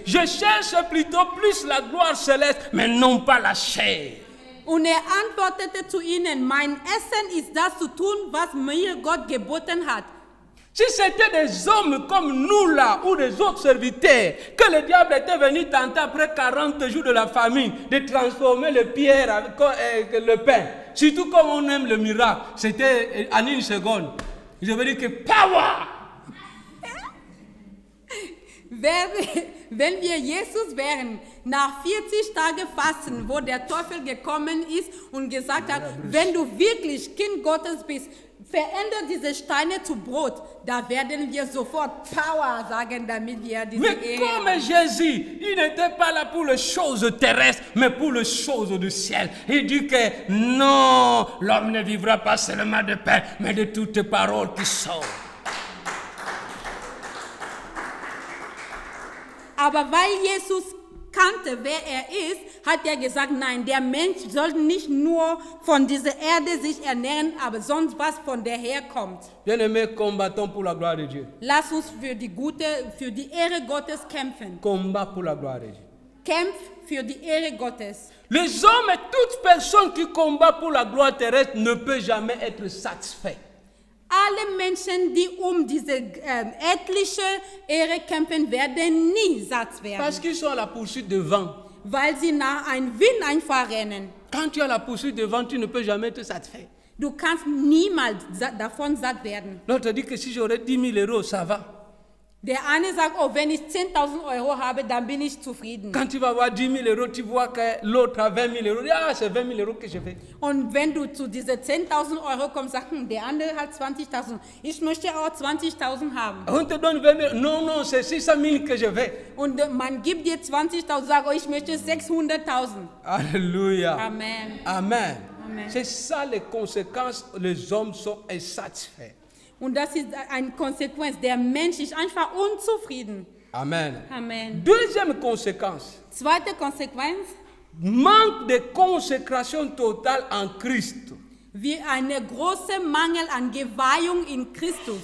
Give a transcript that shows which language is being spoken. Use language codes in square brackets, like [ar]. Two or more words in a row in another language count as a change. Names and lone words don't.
[fr] Je cherche plutôt plus la gloire céleste, mais non pas la chair. [de] und antwortete zu ihnen, mein Essen ist das zu tun, was mir Gott geboten hat. [fr] Si c'était des hommes comme nous là, ou des autres serviteurs, que le diable était venu tenter après 40 jours de la famine, de transformer les pierres avec le pain, surtout comme on aime le miracle, c'était en une seconde. Je veux dire que power! [de] Wenn wir Jesus wären, nach 40 Tagen Fasten, wo der Teufel gekommen ist und gesagt hat, wenn du wirklich Kind Gottes bist, verändere diese Steine zu Brot, da werden wir sofort Power sagen, damit wir diese [fr] Mais [de] Ehre [fr] comme Jésus, il n'était pas là pour les choses terrestres, mais pour les choses du ciel. Il dit que non, l'homme ne vivra pas seulement de pain, mais de toutes paroles qui sortent. [de] Aber weil Jesus kannte, wer er ist, hat er gesagt, nein, der Mensch soll nicht nur von dieser Erde sich ernähren, aber sonst was von der herkommt. [fr] Bien-aimés, combattons pour la gloire de Dieu. [de] Lass uns für die Ehre Gottes kämpfen. [fr] Combat pour la gloire de Dieu. [de] Kämpf für die Ehre Gottes. [fr] Les hommes et toute personne qui combat pour la gloire terrestre ne peut jamais être satisfait. [de] Alle Menschen, die diese erdliche Ehre kämpfen, werden nie satt werden, [fr] Parce qu'ils sont à la poursuite de vent. [de] weil sie nach einem Wind einfach rennen. [fr] Quand tu as la poursuite de vent, tu ne peux jamais être satisfait. [de] Du kannst niemals davon satt werden. [fr] L'autre dit que si j'aurais 10 000 euros, ça va. [de] Der eine sagt, oh, wenn ich 10.000 Euro habe, dann bin ich zufrieden. [fr] Quand tu vas avoir 10 000 euros, tu vois que l'autre a 20 000 euros. Ah, c'est 20 000 euros que je fais. [de] Und wenn du zu diese 10.000 Euro kommst, sagst, der andere hat 20.000. Ich möchte auch 20.000 haben. [fr] On te donne 20 000. Non, non, c'est 600 000 que je fais. [de] Und man gibt dir 20.000, sag, oh, ich möchte 600.000. [fr] Alléluia. Amen. Amen. Amen. C'est ça les conséquences. Les hommes sont insatisfaits. [de] Und das ist eine Konsequenz. Der Mensch ist einfach unzufrieden. [fr] Amen. Amen. Deuxième conséquence. [de] Zweite Konsequenz, [fr] Manque de consécration totale en Christ. [de] wie eine große Mangel an Geweihung in Christus.